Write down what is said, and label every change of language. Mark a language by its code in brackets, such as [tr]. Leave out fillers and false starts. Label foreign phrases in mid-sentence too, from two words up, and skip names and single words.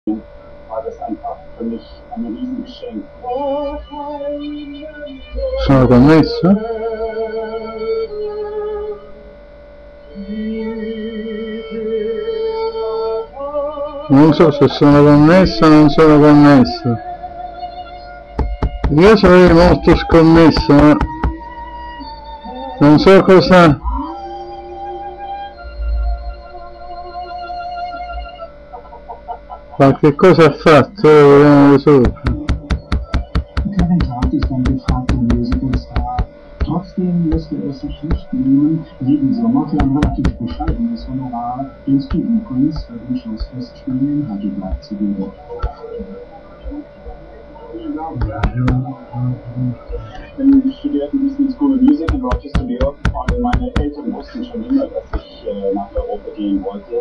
[de] war das einfach für mich ein Riesengeschenk. [it] Sono connesso? Non so se sono connesso o non sono connesso. Io sarei molto scommesso, ma non so cosa. Qualche cosa ha fatto, vediamo sopra. [de] Kevin Hart ist ein gefragter Musicalstar. Trotzdem lässt er es sich nicht nehmen, jeden Sommer für ein relativ bescheidenes Honorar den Student Prince bei den Schlossfestspielen in Heidelberg zu geben. Ich studierte Business School of Music in Rochester, New York, und meine Eltern wussten schon immer, dass ich nach Europa gehen wollte.